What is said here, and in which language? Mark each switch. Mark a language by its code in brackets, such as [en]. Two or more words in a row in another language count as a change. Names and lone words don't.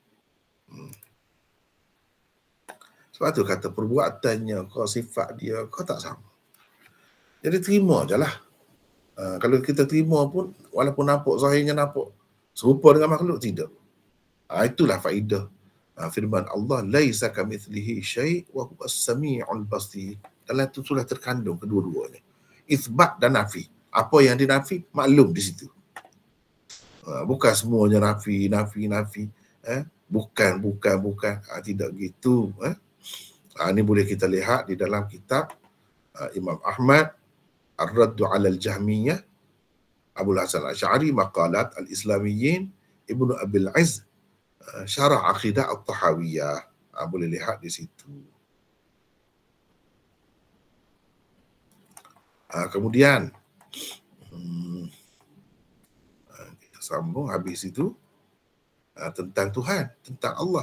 [ms] Sebab tu kata perbuatannya, kau sifat dia, kau tak sama. Jadi terima je lah. Kalau kita terima pun, walaupun nampak zahirnya nampak serupa dengan makhluk, tidak. Itulah faedah firman Allah, [ar] ليس كمثله شيء وهو السميع البصير. [ms] Dalam itu sudah terkandung kedua-duanya. Isbat dan nafi. Apa yang dinafi, maklum di situ. Bukan semuanya nafi. Bukan. Tidak gitu. Ini boleh kita lihat di dalam kitab Imam Ahmad, Ar-Raddu 'ala al-Jahmiyah, Abul Hasan Al-Asy'ari, Maqalat Al-Islamiyyin, Ibnu Abil Izz, Syarah Aqidah At-Tahawiyah. Boleh lihat di situ. Kemudian kita sambung habis itu tentang Tuhan, tentang Allah.